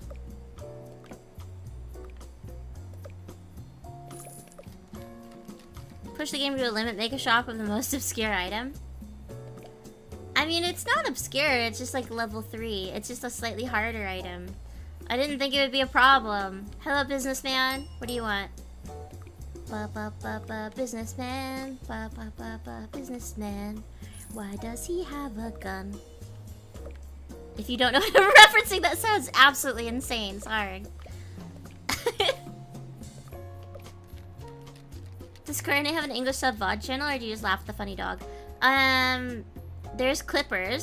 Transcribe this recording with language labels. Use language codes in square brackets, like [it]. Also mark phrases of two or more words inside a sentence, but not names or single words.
[en] Push the game to a limit, make a shop of the most obscure item. I mean, it's not obscure, it's just like level 3. It's just a slightly harder item. I didn't think it would be a problem. Hello, businessman. What do you want? Ba ba ba ba, businessman. Ba ba ba ba, businessman. Why does he have a gun? If you don't know what I'm referencing, that sounds absolutely insane. Sorry. Does Corinne have an English sub VOD channel, or do you just laugh at the funny dog? There's clippers.